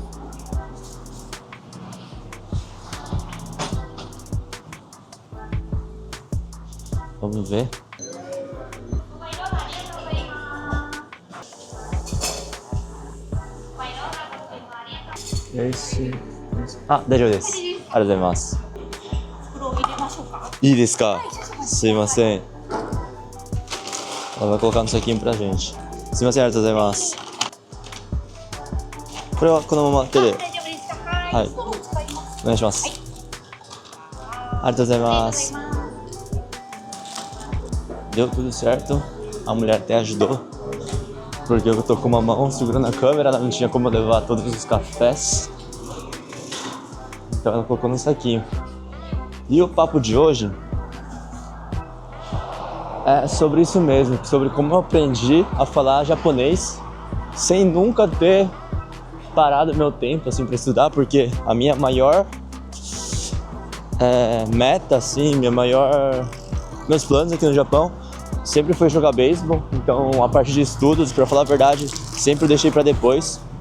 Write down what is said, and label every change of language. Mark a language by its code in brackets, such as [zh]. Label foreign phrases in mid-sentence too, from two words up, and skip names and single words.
[pt] Vamos ver. Esse. [ja] Ah, 大丈夫です。ありがとうございます。袋入れましょうか。いいですか。すいません。 [pt] Ela vai colocar no saquinho pra gente. [ja] すいません、ありがとうございます。これはこのまま手で。はい。お願いします。ありがとうございます。 [pt] Deu tudo certo. A mulher até ajudou. Porque eu tô com uma mão segurando a câmera, ela não tinha como levar todos os cafés. Então ela colocou no saquinho. E o papo de hoje é sobre isso mesmo, sobre como eu aprendi a falar japonês sem nunca ter parado meu tempo assim para estudar, porque a minha maior meta assim, meus planos aqui no Japão sempre foi jogar beisebol, então a parte de estudos, para falar a verdade, sempre deixei para depois.